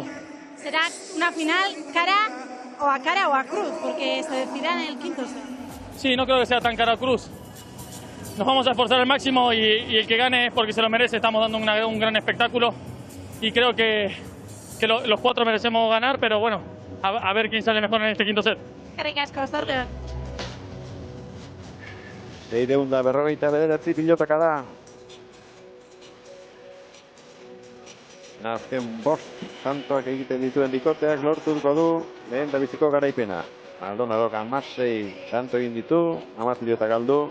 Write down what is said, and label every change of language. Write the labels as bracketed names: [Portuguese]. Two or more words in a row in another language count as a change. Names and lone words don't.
[Spanish] Será una final cara o a cruz, porque se decidirá en el quinto set. Sí, no creo que sea tan cara cruz. Nos vamos a esforzar al máximo y el que gane es porque se lo merece. Estamos dando un gran espectáculo y creo que los 4 merecemos ganar, pero bueno, a ver quién sale mejor en este quinto set. [Basque] Eskerrik asko, zorte. 649 pilotaka da. Azken bost tantoak egiten dituen bikoteak lortuko du lehen dabiziko garaipena. Maldonadok 16 tanto egin ditu, 10 pilota galdu.